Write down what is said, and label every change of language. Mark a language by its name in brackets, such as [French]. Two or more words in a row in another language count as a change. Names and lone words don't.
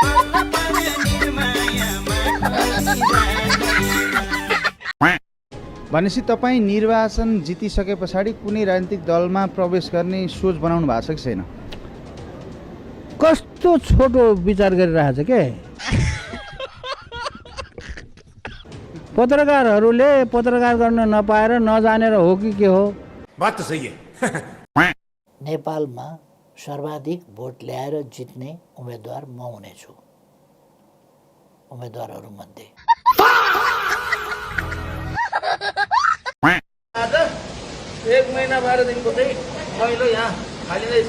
[Nepali] भनेपछि तपाईँ निर्वाचन जितिसके पछाडि कुनै राजनीतिक दलमा प्रवेश गर्ने सोच बनाउनु भएको छ कि छैन? कस्तो छोटो विचार गरिरहेछ के पत्रकारहरूले? पत्रकार गर्न नपाएर नजानेर हो कि के हो? [Hindi] बात तो सही है। [Nepali] नेपालमा सर्वाधिक भोट ल्याएर जित्ने उम्मेदवार म हुनेछु उम्मेदवारहरूमध्ये। आज 1 महिना 12 दिनको चाहिँ पहिलो यहाँ खालिँदैछ।